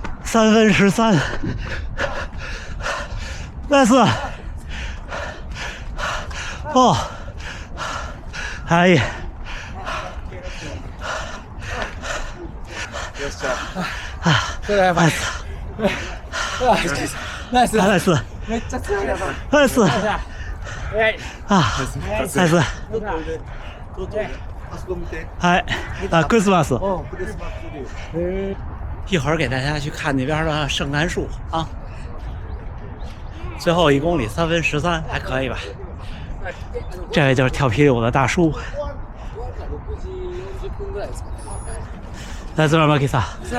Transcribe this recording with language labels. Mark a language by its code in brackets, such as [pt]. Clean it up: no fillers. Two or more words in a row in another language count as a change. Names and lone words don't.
[zh] 3 分 13。nice。 [ja] 哦，はい。それはやばい。ナイス。ナイス。めっちゃ強いやつ。ナイス。あ、ナイス。はい。啊，クリスマス。 [zh] 一会儿给大家去看那边的圣诞树啊。最后1公里3分13，还可以吧？这位就是跳皮舞的大叔。来，马基萨。